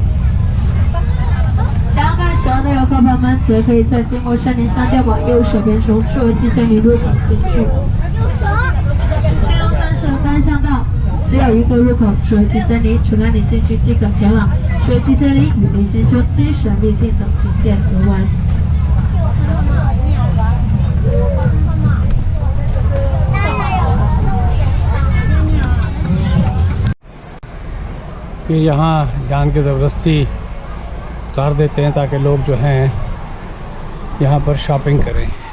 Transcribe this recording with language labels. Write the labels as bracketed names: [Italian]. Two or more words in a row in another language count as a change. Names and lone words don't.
[Chinese] 想要看蛇的游客朋友们，则可以在经过森林商店往右手边从侏罗纪森林入口进去。金龙山是单向道，只有一个入口，侏罗纪森林，除了你进去即可前往侏罗纪森林与林仙丘、鸡蛇秘境等景点游玩。 [Hindi] ये यहाँ जान के ज़बरदस्ती उतार देते हैं ताकि लोग जो हैं यहाँ पर शॉपिंग करें।